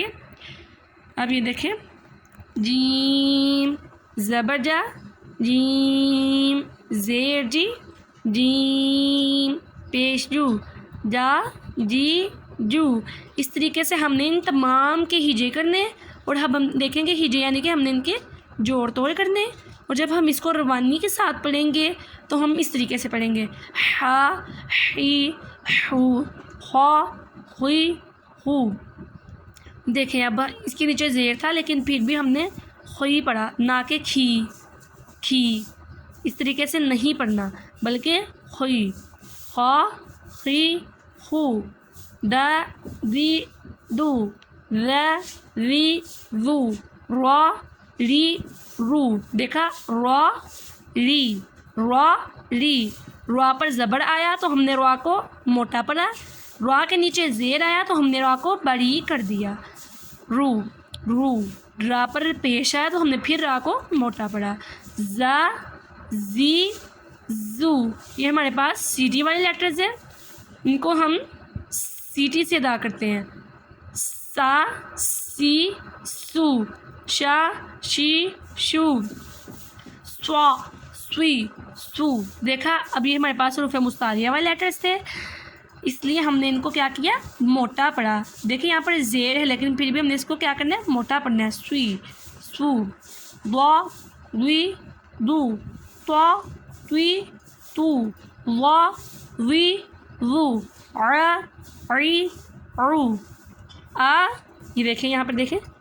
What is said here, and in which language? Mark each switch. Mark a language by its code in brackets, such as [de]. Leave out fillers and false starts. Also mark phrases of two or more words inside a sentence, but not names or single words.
[ur] اب یہ دیکھیں، جیم زبر جا، جیم زیر جی، جیم پیش جو، جا جی جو، اس طریقے سے ہم نے ان تمام کے ہجے کرنے، اور اب ہم دیکھیں گے ہجے یعنی کہ ہم نے ان کے جوڑ توڑ کرنے، اور جب ہم اس کو روانی کے ساتھ پڑھیں گے تو ہم اس طریقے سے پڑھیں گے، ہا ہی ہو، خا ہوئی ہو۔ دیکھیں اب اس کے نیچے زیر تھا لیکن پھر بھی ہم نے خوئی پڑھا، نہ کہ کھی، اس طریقے سے نہیں پڑھنا بلکہ خوئی، خا خی خو، دا دی دو، ر ری رو، را ری رو، دیکھا را ری، را پر زبر آیا تو ہم نے را کو موٹا پڑھا، را کے نیچے زیر آیا تو ہم نے را کو باریک کر دیا، رو، را پر پیش آیا تو ہم نے پھر را کو موٹا پڑھا، زا زی زو، یہ ہمارے پاس سیٹی والے لیٹرز ہیں، ان کو ہم سیٹی سے ادا کرتے ہیں، سا سی سو، شا شی شو، سوا سوئی سو۔ دیکھا اب یہ ہمارے پاس حروف مستعلیہ والے لیٹرز تھے، اس لیے ہم نے ان کو کیا کیا؟ موٹا پڑھا۔ دیکھیں یہاں پر زیر ہے لیکن پھر بھی ہم نے اس کو کیا کرنا ہے؟ موٹا پڑھنا ہے، سوئی سو، وا وی دو، تو توی تو، وا وی وو، ع عی عو، آ، یہ دیکھیں یہاں پر دیکھیں،